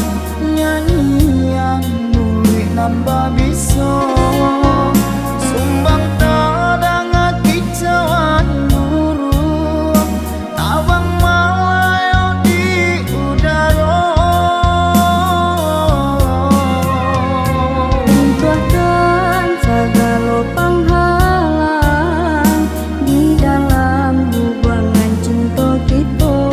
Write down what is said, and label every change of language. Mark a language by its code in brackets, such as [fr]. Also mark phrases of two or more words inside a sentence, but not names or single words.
[min] nyanyian mulik nambah biso sumbang tadang kicauan burung tabang malayo di udara. [id] Runtuhkan segala penghalang di dalam hubungan cinta kita.